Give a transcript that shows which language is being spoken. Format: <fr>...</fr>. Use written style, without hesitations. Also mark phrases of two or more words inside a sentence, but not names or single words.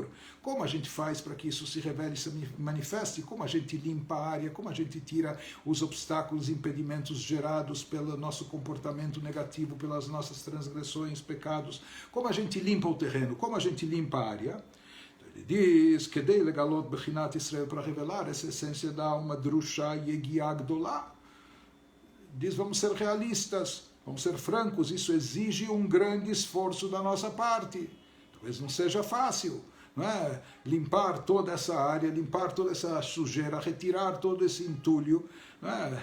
<pt>Como a gente faz para que isso se revele, se manifeste? Como a gente limpa a área? Como a gente tira os obstáculos, impedimentos gerados pelo nosso comportamento negativo, pelas nossas transgressões, pecados? Como a gente limpa o terreno? Como a gente limpa a área? Ele diz que</pt> <he>די לגלות בחינת ישראל,</he> <pt>para revelar essa essência da alma</pt> <he>דרושה יגיעה גדולה.</he> <pt>Diz, vamos ser realistas, vamos ser francos, isso exige um grande esforço da nossa parte. Talvez não seja fácil, não é? Limpar toda essa área, limpar toda essa sujeira, retirar todo esse entulho, não é?</pt>